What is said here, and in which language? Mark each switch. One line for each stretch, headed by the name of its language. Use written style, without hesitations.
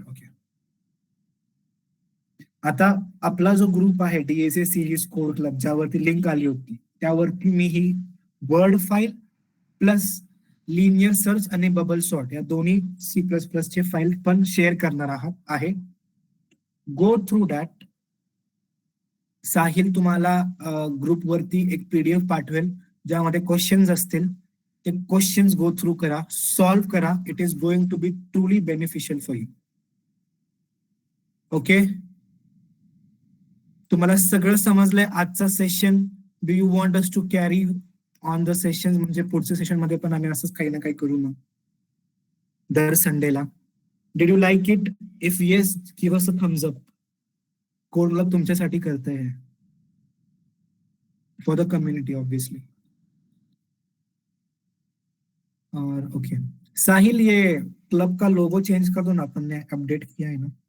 Marathi: Okay, आता आपला जो ग्रुप आहे डीएसए सिरीज कोड क्लब, ज्यावरती लिंक आली होती, त्यावरती मी ही word file plus linear search आणि बबल सॉर्ट या दोन्ही C++ चे फाईल पण शेअर करणार आहात आहे.
English: go through that
Marathi: साहिल तुम्हाला ग्रुपवरती एक PDF पाठवेल ज्यामध्ये क्वेश्चन्स असतील. ते क्वेश्चन्स गो थ्रू करा, सॉल्व्ह करा.
English: It is going to be truly beneficial for you.
Marathi: Okay, तुम्हाला सगळं समजलंय आजचा session?
English: do you want us to carry on the session,
Marathi: म्हणजे पुढच्या सेशन मध्ये पण आम्ही असंच काही ना काही करू मग दर संडेला?
English: Did you like it? If yes, give us a thumbs up.
Marathi: Code club तुमच्यासाठी करतंय,
English: For the community obviously.
Hindi: और ओके, साहिल ये क्लब का लोगो चेंज कर दो ना, अपन ने अपडेट किया है ना.